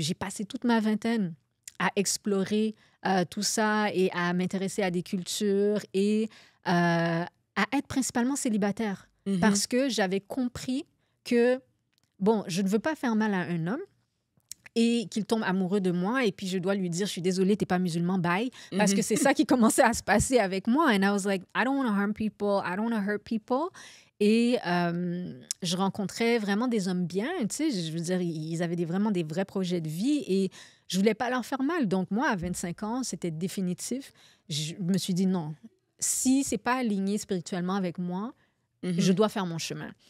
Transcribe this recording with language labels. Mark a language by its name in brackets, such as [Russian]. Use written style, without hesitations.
[French] J'ai passé toute ma vingtaine à explorer tout ça et à m'intéresser à des cultures et à être principalement célibataire. Parce que j'avais compris que, bon, je ne veux pas faire mal à un homme et qu'il tombe amoureux de moi et puis je dois lui dire, je suis désolée, t'es pas musulman, bye. Parce que c'est ça qui commençait à se passer avec moi. [English] And I was like, I don't want to harm people, I don't want to hurt people. [French] Et je rencontrais vraiment des hommes bien, tu sais, je veux dire, ils avaient vraiment des vrais projets de vie et je voulais pas leur faire mal. Donc moi, à 25 ans, c'était définitif. Je me suis dit non, si c'est pas aligné spirituellement avec moi, je dois faire mon chemin.